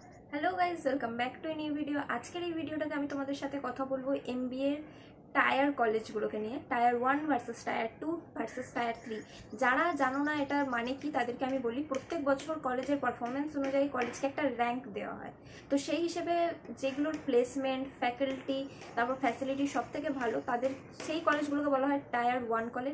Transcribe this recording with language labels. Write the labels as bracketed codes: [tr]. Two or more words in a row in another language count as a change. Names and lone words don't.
[en] hello guys welcome back to a new video. [bn] आजकल এই ভিডিওটাতে আমি তোমাদের সাথে কথা বলবো [en] MBA tier [bn] কলেজগুলোকে নিয়ে, [en] tier 1 versus tier 2 versus tier 3. [bn] যারা জানো না এটার মানে কি তাদেরকে আমি বলি, প্রত্যেক বছর কলেজের পারফরমেন্স অনুযায়ী কলেজকে একটা র্যাঙ্ক দেওয়া হয়। তো সেই হিসেবে যেগুলোর প্লেসমেন্ট, ফ্যাকাল্টি, তারপর ফ্যাসিলিটি সব থেকে ভালো তাদের সেই কলেজগুলোকে বলা হয় [en] tier 1 college.